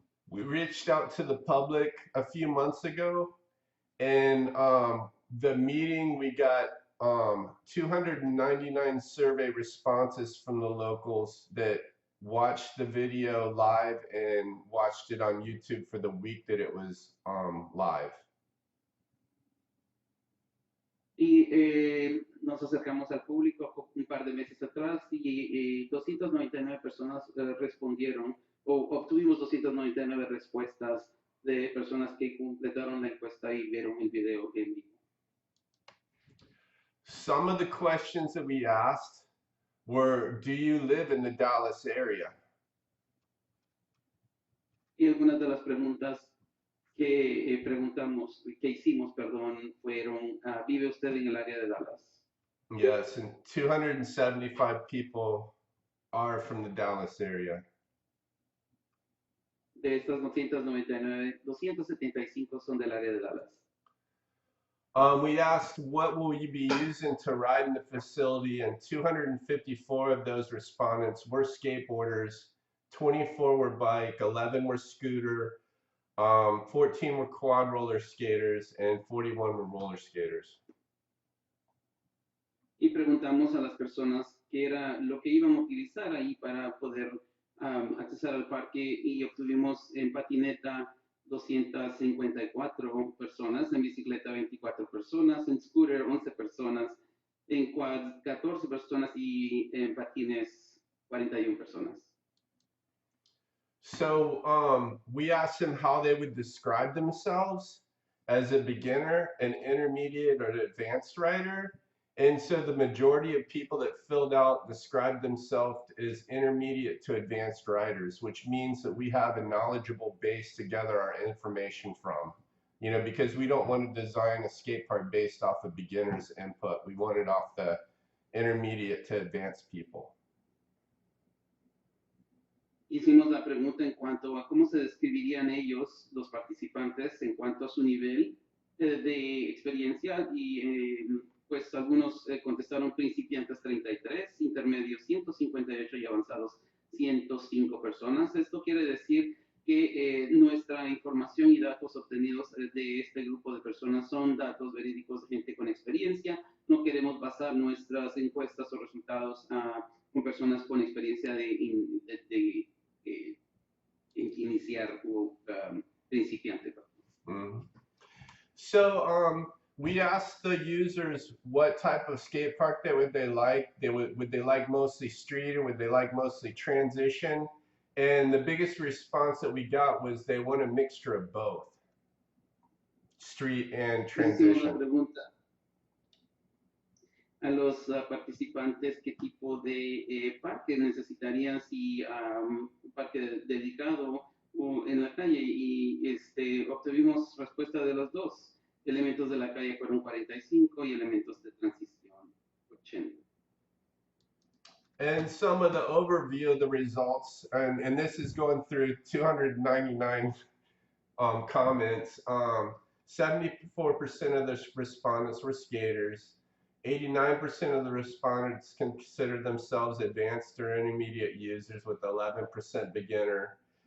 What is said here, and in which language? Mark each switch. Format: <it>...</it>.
<es>We reached out to the public a few months ago, and the meeting, we got 299 survey responses from the locals that watched the video live and watched it on YouTube for the week that it was live. Y nos acercamos al público un par de meses atrás y 299 personas respondieron, o obtuvimos 299 respuestas de personas que completaron la encuesta y vieron el video en vivo.</es> <en>Some of the questions that we asked were, do you live in the Dallas area?</en> <es>Y algunas de las preguntas que hicimos, fueron, ¿vive usted en el área de Dallas?</es> <en>Yes, and 275 people are from the Dallas area.</en> <es>De estas 299, 275 son del área de Dallas.</es> <en>We asked, what will you be using to ride in the facility? And 254 of those respondents were skateboarders, 24 were bike, 11 were scooter, 14 were quad roller skaters, and 41 were roller skaters.</en> <es>Y preguntamos a las personas qué era lo que iban a utilizar ahí para poder accesar al parque y obtuvimos en patineta 254 personas, en bicicleta 24 personas, en scooter 11 personas, en quad 14 personas y en patines 41 personas.</es> <en>So we asked them how they would describe themselves as a beginner, an intermediate, or an advanced rider. And so the majority of people that filled out described themselves as intermediate to advanced riders, which means that we have a knowledgeable base to gather our information from. You know, because we don't want to design a skate park based off of beginners' input. We want it off the intermediate to advanced people.</en> <es>Hicimos la pregunta en cuanto a cómo se describirían ellos, los participantes, en cuanto a su nivel de experiencia y pues algunos contestaron principiantes 33, intermedios 158 y avanzados 105 personas. Esto quiere decir que nuestra información y datos obtenidos de este grupo de personas son datos verídicos de gente con experiencia. No queremos basar nuestras encuestas o resultados con personas con experiencia de iniciar o principiante. Mm.</es> <en>So we asked the users what type of skate park would they like. Would they like mostly street or would they like mostly transition? And the biggest response that we got was they want a mixture of both, street and</en> <es>Hicimos una</es> <en>transition.</en> <es>pregunta a los participantes qué tipo de parque necesitarían, si un parque dedicado o en la calle, y obtuvimos respuesta de los dos. Elementos de la calle fueron 45 y elementos de transición 80.</es> <en>And some of the overview of the results, and this is going through 299 comments. 74% of the respondents were skaters. 89% of the respondents consider themselves advanced or intermediate users, with 11% beginner.</en>